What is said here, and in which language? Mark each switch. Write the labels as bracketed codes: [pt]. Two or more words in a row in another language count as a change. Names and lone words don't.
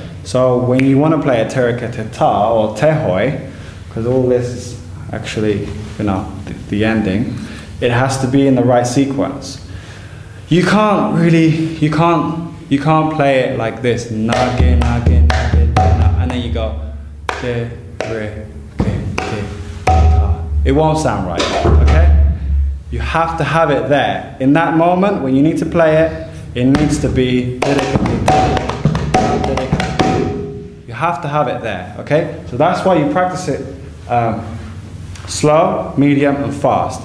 [en] So when you want to play a tereketeta or tehoi, because all this is actually, you know, the ending, it has to be in the right sequence. You can't play it like this, nage, nage, nage, and then you go, ke, re, ke, ta. It won't sound right, okay? You have to have it there. In that moment, when you need to play it, it needs to be, you have to have it there, okay? So that's why you practice it slow, medium, and fast.